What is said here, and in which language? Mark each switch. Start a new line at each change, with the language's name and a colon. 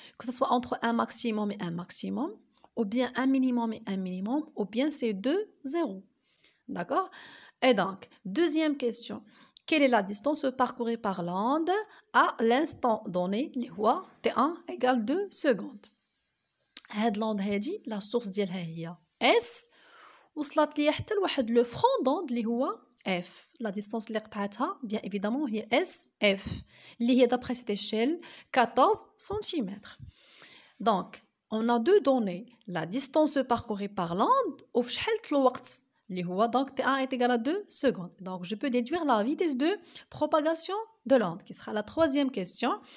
French: Que ce soit entre un maximum et un maximum, ou bien un minimum et un minimum, ou bien c'est deux zéros. D'accord? Et donc, deuxième question. Quelle est la distance parcourue par l'onde à l'instant donné, T1 égale 2 secondes.
Arabic: هاد l'onde هادي la source ديالها هي S وصلت لي حتى لواحد لو فرون دوند اللي هو F.
French: La distance
Arabic: اللي قطعتها
French: bien évidemment هي SF اللي هي d'après cette échelle 14 cm. Donc, on a deux données, la distance parcourue par l'onde ou
Arabic: في شحال الوقت اللي هو
French: donc T1 est égal à 2 secondes. Donc, je peux déduire la vitesse de propagation de l'onde, qui sera la troisième question.